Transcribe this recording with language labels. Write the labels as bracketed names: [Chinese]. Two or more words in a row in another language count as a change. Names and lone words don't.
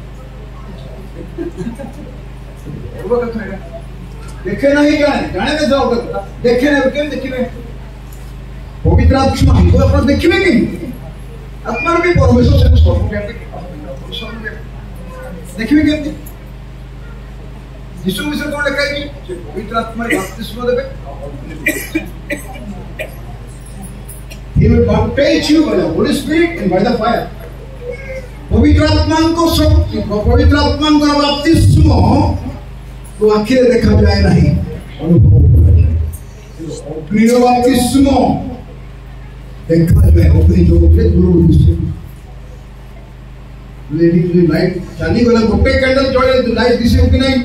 [Odia] ଦେଖେ ନାହିଁ ଜାଣେ, ଜାଣେ ଯାଅ କଥା ଦେଖେ ନାହିଁ କେମିତି ଦେଖିବେ? ପବିତ୍ର ଆତ୍ମାକୁ ଆପଣ ଦେଖିବେ କେମିତି? ଆତ୍ମାର ବି ପରମେଶ୍ୱର ସେ ସର୍ବବ୍ୟାପୀ ଦେଖିବେ କେମିତି? ଯୀଶୁ ବିଷୟରେ କଣ ଲେଖା ହେଇଛି? ସେ ପବିତ୍ର ଆତ୍ମାରେ ବାପ୍ତିସ୍ମ ଦେବେ। [English] He will baptize you by the Holy Spirit and by the fire. [Odia] ପବିତ୍ର ଆତ୍ମାଙ୍କ ଶକ୍ତି, ପବିତ୍ର ଆତ୍ମାଙ୍କର ବାପ୍ତିସ୍ମ ତ ଆଖିରେ ଦେଖାଯାଏ ନାହିଁ, ଅନୁଭବ କରାଯାଏ। ଅଗ୍ନିର ବାପ୍ତିସ୍ମ ଦେଖାଯାଏ। ଅଗ୍ନି ଯୋଉଥିରେ ଦୂରରୁ ଦିଶେ। ଲାଇଟ୍ ଚାଲିଗଲା, ଗୋଟେ କ୍ୟାଣ୍ଡେଲ ଜଳେ ଲାଇଟ୍ ଦିଶିବ କି ନାହିଁ?